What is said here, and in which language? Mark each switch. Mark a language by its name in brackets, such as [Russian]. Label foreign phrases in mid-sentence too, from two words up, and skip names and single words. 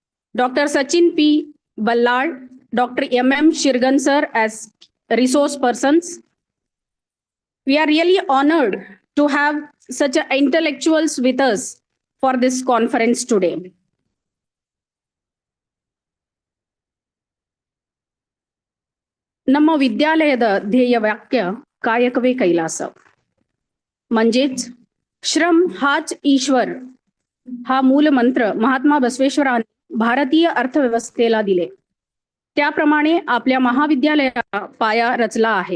[English] Dr. Sachin P. Ballard, Dr. M.M. Shirgan sir as resource persons. We are really honored to have such intellectuals with us for this conference today. [Kannada] ನಮ್ಮ ವಿದ್ಯಾಲಯದ ಧ್ಯೇಯ ವಾಕ್ಯ ಕಾಯಕವೇ ಕೈಲಾಸ. [Marathi] म्हणजेच श्रम हाच ईश्वर हा मूल मंत्र महात्मा बसवेश्वरांनी भारतीय अर्थव्यवस्थेला दिले. त्याप्रमाणे आपल्या महाविद्यालयाचा पाया रचला आहे.